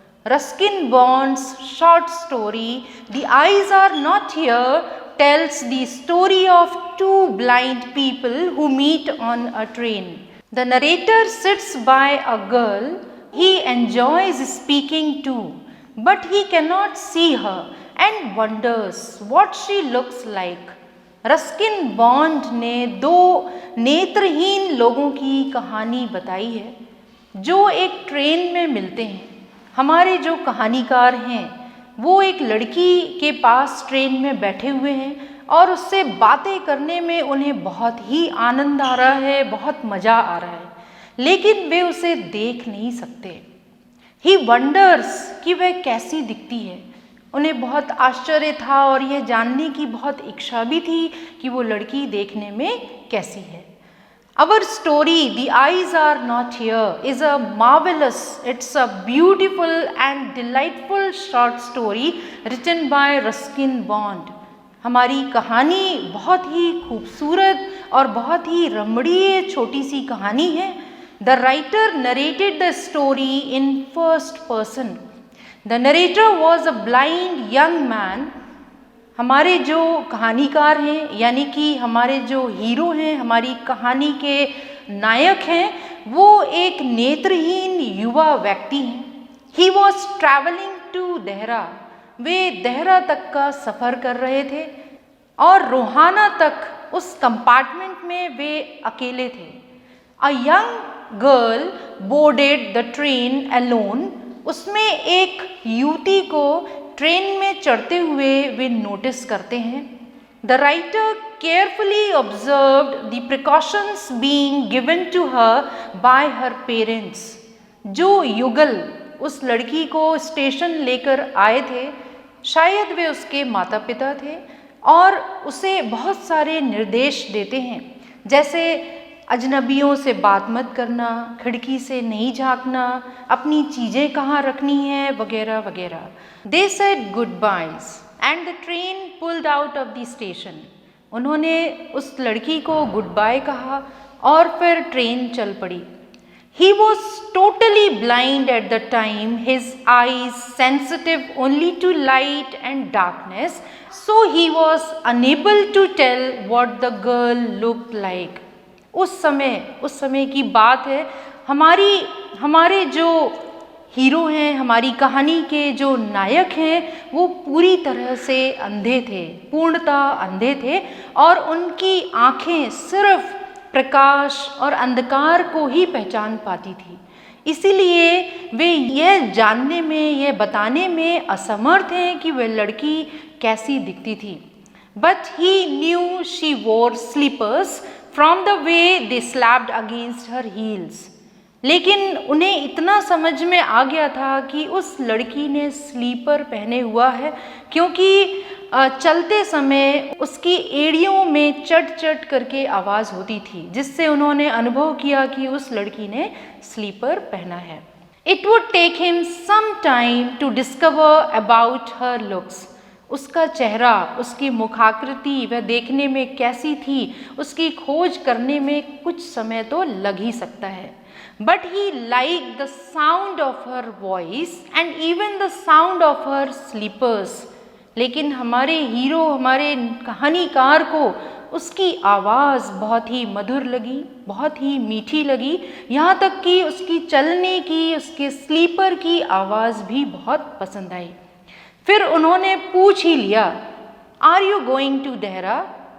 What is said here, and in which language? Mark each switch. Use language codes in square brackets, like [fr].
[en] Ruskin Bond's short story The Eyes Are Not Here tells the story of two blind people who meet on a train. The narrator sits by a girl he enjoys speaking to, but he cannot see her and wonders what she looks like. [hi] Ruskin bond ने दो नेत्रहीन लोगों की कहानी बताई है जो एक ट्रेन में मिलते हैं. हमारे जो कहानीकार हैं वो एक लड़की के पास ट्रेन में बैठे हुए हैं और उससे बातें करने में उन्हें बहुत ही आनंद आ रहा है, बहुत मज़ा आ रहा है, लेकिन वे उसे देख नहीं सकते. [en] he wonders [hi] कि वह कैसी दिखती है. उन्हें बहुत आश्चर्य था और यह जानने की बहुत इच्छा भी थी कि वो लड़की देखने में कैसी है. [en] Our story, The Eyes Are Not Here, is a marvelous, it's a beautiful and delightful short story written by Ruskin Bond. [hi] हमारी कहानी बहुत ही खूबसूरत और बहुत ही रमणीय छोटी सी कहानी है. [en] The writer narrated the story in first person. The narrator was a blind young man. [hi] हमारे जो कहानीकार हैं, यानी कि हमारे जो हीरो हैं, हमारी कहानी के नायक हैं, वो एक नेत्रहीन युवा व्यक्ति हैं. [en] He was traveling to Dehra. [hi] वे देहरा तक का सफ़र कर रहे थे और रोहाना तक उस कंपार्टमेंट में वे अकेले थे. [en] A young girl boarded the train alone. [hi] उसमें एक युवती को ट्रेन में चढ़ते हुए वे नोटिस करते हैं. [en] The writer carefully observed the precautions being given to her by her parents. [hi] जो युगल उस लड़की को स्टेशन लेकर आए थे, शायद वे उसके माता पिता थे, और उसे बहुत सारे निर्देश देते हैं, जैसे अजनबियों से बात मत करना, खिड़की से नहीं झांकना, अपनी चीज़ें कहाँ रखनी हैं, वगैरह वगैरह. [en] They said goodbyes and the train pulled out of the station. [hi] उन्होंने उस लड़की को गुड बाय कहा और फिर ट्रेन चल पड़ी. [en] He was totally blind at the time, his eyes sensitive only to light and darkness, so he was unable to tell what the girl looked like. [hi] उस समय की बात है, हमारे जो हीरो हैं, हमारी कहानी के जो नायक हैं, वो पूरी तरह से अंधे थे, पूर्णतः अंधे थे, और उनकी आँखें सिर्फ प्रकाश और अंधकार को ही पहचान पाती थी। इसीलिए वे यह जानने में, यह बताने में असमर्थ हैं कि वह लड़की कैसी दिखती थी। [en] But he knew she wore slippers from the way they slapped against her heels. [hi] लेकिन उन्हें इतना समझ में आ गया था कि उस लड़की ने स्लीपर पहने हुआ है, क्योंकि चलते समय उसकी एड़ियों में चट चट करके आवाज़ होती थी, जिससे उन्होंने अनुभव किया कि उस लड़की ने स्लीपर पहना है। [en] It would take him some time to discover about her looks. [hi] उसका चेहरा, उसकी मुखाकृति, वह देखने में कैसी थी, उसकी खोज करने में कुछ समय तो लग ही सकता है। [en] But he liked the sound of her voice and even the sound of her slippers. [hi] लेकिन हमारे हीरो, हमारे कहानीकार को उसकी आवाज़ बहुत ही मधुर लगी, बहुत ही मीठी लगी, यहाँ तक कि उसकी चलने की, उसके स्लीपर की आवाज़ भी बहुत पसंद आई। फिर उन्होंने पूछ ही लिया, [en] Are you going to Dehra?